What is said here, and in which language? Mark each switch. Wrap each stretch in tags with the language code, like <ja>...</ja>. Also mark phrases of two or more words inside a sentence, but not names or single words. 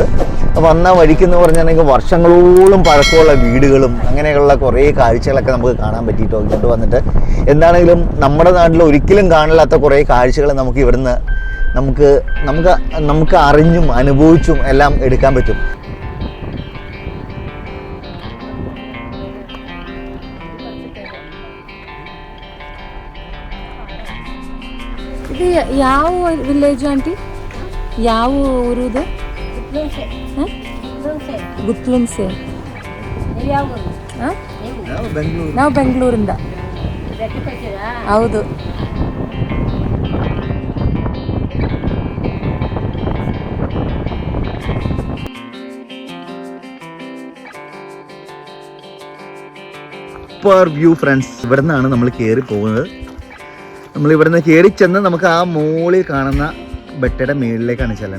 <ml>വന്ന വഴിക്കെന്ന് പറഞ്ഞിട്ടുണ്ടെങ്കിൽ വർഷങ്ങളോളം പഴക്കമുള്ള വീടുകളും അങ്ങനെയുള്ള കുറേ കാഴ്ചകളൊക്കെ നമുക്ക് കാണാൻ പറ്റിയിട്ടോ ഇങ്ങോട്ട് വന്നിട്ട്. എന്താണെങ്കിലും നമ്മുടെ നാട്ടിൽ ഒരിക്കലും കാണില്ലാത്ത കുറേ കാഴ്ചകൾ നമുക്ക് ഇവിടുന്ന് നമുക്ക് അറിഞ്ഞും അനുഭവിച്ചും എല്ലാം എടുക്കാൻ പറ്റും.</ml> <kn>ಇದು ಯಾವ ವಿಲೇಜ್ ಆಂಟಿ? ಯಾವ ಊರು ಇದು? ಗುತ್ಲುನ್ಸೆ. ನಾವು ಬೆಂಗಳೂರಿಂದ. ಹೌದು.</kn> <ml>സൂപ്പർ വ്യൂ ഫ്രണ്ട്സ്. ഇവിടെ നിന്നാണ് നമ്മൾ കയറി പോകുന്നത്. നമ്മൾ ഇവിടുന്ന് കയറി ചെന്ന് നമുക്ക് ആ മുകളിൽ കാണുന്ന ബെട്ടയുടെ മേളിലേക്കാണ് ചെല്ലുന്നത്.</ml>